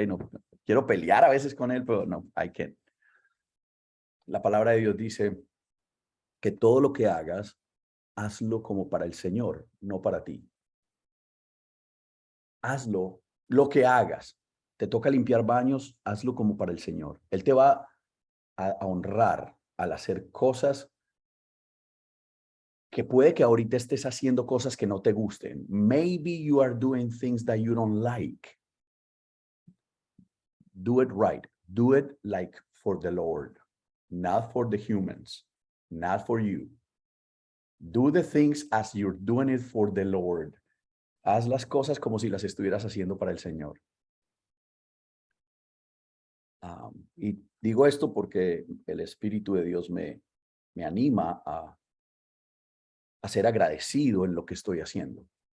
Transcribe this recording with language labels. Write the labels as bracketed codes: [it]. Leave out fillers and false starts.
[es] No, quiero pelear a veces con él, pero no, [en] I can't. [es] La palabra de Dios dice que todo lo que hagas, hazlo como para el Señor, no para ti. Hazlo, lo que hagas. Te toca limpiar baños, hazlo como para el Señor. Él te va a honrar al hacer cosas que puede que ahorita estés haciendo cosas que no te gusten. [en] Maybe you are doing things that you don't like. Do it right. Do it like for the Lord, not for the humans, not for you. Do the things as you're doing it for the Lord. [es] Haz las cosas como si las estuvieras haciendo para el Señor. Y digo esto porque el Espíritu de Dios me anima a ser agradecido en lo que estoy haciendo.